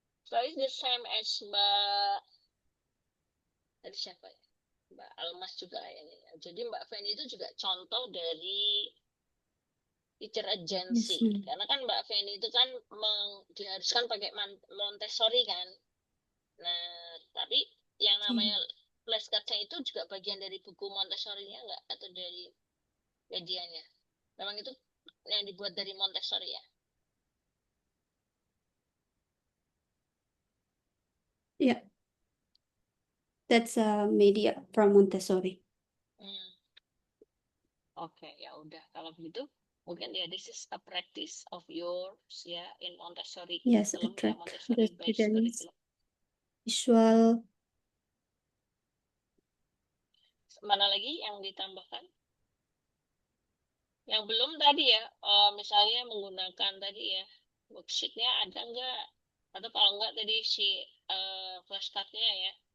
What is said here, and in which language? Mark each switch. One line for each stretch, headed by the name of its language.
English: So it's the same as Mbak
Indonesian: tadi siapa ya? Mbak Almas juga ini. Jadi Mbak Feni itu juga contoh dari teacher agency.
English: Yes,
Indonesian: karena kan Mbak Feni itu kan diharuskan pakai Montessori kan. Nah, tapi yang namanya flashcardnya itu juga bagian dari buku Montessori-nya enggak? Atau dari medianya? Memang itu yang dibuat dari Montessori ya?
English: Yeah. That's a media from Montessori.
Indonesian: Oke, ya udah. Kalau begitu, mungkin ya
English: this is a practice of yours
Indonesian: ya in Montessori.
English: Yes, attract the students. Visual.
Indonesian: Mana lagi yang ditambahkan? Yang belum tadi ya, misalnya menggunakan tadi ya, worksheet-nya ada enggak? Atau kalau enggak tadi si flashcard-nya ya.